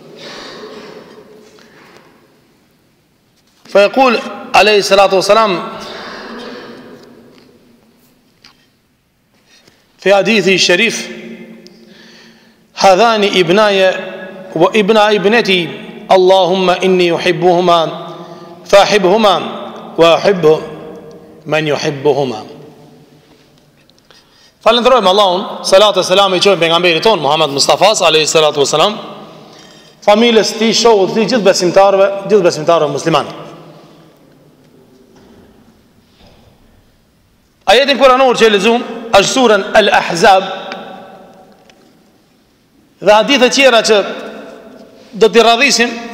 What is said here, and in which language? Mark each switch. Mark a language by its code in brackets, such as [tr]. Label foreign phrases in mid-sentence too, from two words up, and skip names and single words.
[ar] فيقول عليه الصلاة والسلام في حديثه الشريف هذان ابناي وابنا ابنتي اللهم إني أحبهما فأحبهما وأحب من يحبهما. [sq] Falenderojmë Allahun, salat e selam i qojmë pejgamberit ton Muhammed Mustafas [ar] عليه الصلاة والسلام, [sq] familjes tij, shoqut të tij, gjithë besimtarëve musliman. Ajetin kuranor që e lexuam është surën Al-Ahzab dhe hadithe tjera që do t'i radhisim,